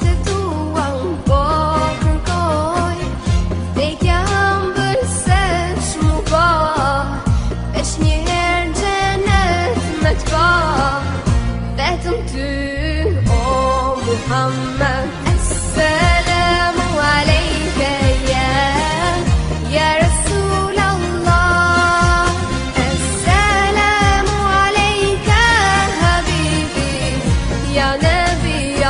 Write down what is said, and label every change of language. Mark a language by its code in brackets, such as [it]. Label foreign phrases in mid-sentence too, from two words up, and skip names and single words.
[sq] të tua unë po kërkoj, vdekja hëmbër se shmu po, veç një herë gjenet me t'pa, vetëm ty o Muhammed. [ar] السلام عليك يا رسول الله، السلام عليك حبيبي يا نبي